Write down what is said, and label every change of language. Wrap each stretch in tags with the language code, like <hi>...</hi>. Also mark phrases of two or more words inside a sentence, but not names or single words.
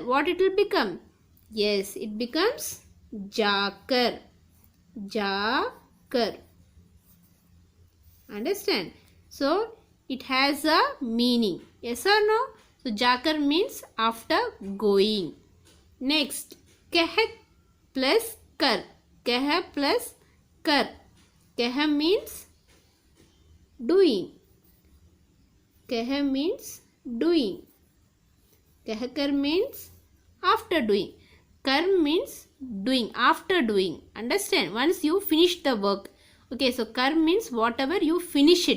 <en>What it will become? Yes, it becomes jakar. Jakar. Understand? So it has a meaning. Yes or no? So jakar means after going. Next, keh plus kar. Keh plus kar. Keh means doing. Keh means doing. Kehkar means after doing. Kar means doing, after doing. Understand? Once you finish the work. Okay, so kar means whatever you finish it.</en>